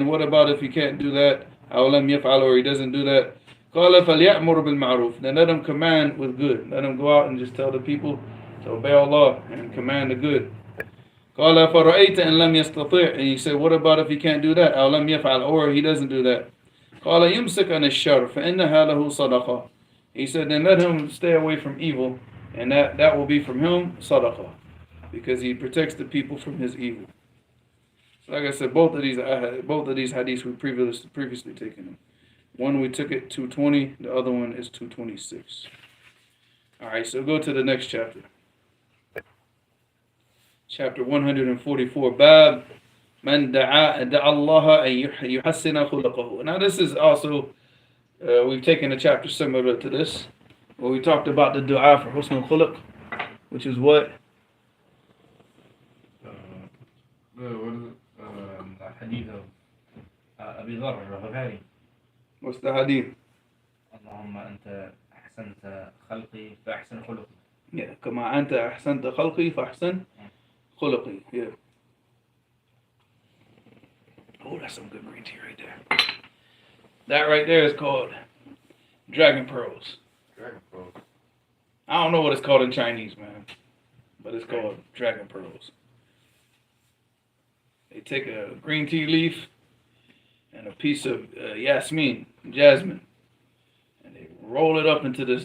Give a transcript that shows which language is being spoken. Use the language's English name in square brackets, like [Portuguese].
[English] And what about if he can't do that? [Arabic] أو لم يفعل, [English] or he doesn't do that? [Arabic] قال فليأمر بالمعروف. [English] Then let him command with good. Let him go out and just tell the people to obey Allah and command the good. [Arabic] قال فرأيت أن لم يستطيع. [English] And he said, what about if he can't do that? [Arabic] أو لم يفعل, [English] or he doesn't do that? [Arabic] قال يمسك عن الشر فإنها له صدقة. [English] He said, then let him stay away from evil, and that will be from him sadaqah, because he protects the people from his evil. So like I said, both of these hadiths we previously taken them. One we took it 220, the other one is 226. Alright, so go to the next chapter. Chapter 144. [Arabic] Bab Man da'a Allah an yuhassina khulaqahu. [English] Now this is also, we've taken a chapter similar to this, where we talked about the dua for husnul khulaq, which is what? what is it? [Arabic] الحديث أبي ذر الغفاري. [English] What's the hadith? [Arabic] اللهم أنت أحسنت خلقي فأحسن خلقي. [English] Yeah, [Arabic] كما أنت أحسنت خلقي فأحسن خلقي. [English] Yeah. Oh, that's some good green tea right there. That right there is called dragon pearls. Dragon Pearl. I don't know what it's called in Chinese, man, but it's called dragon pearls. They take a green tea leaf and a piece of jasmine, and they roll it up into this.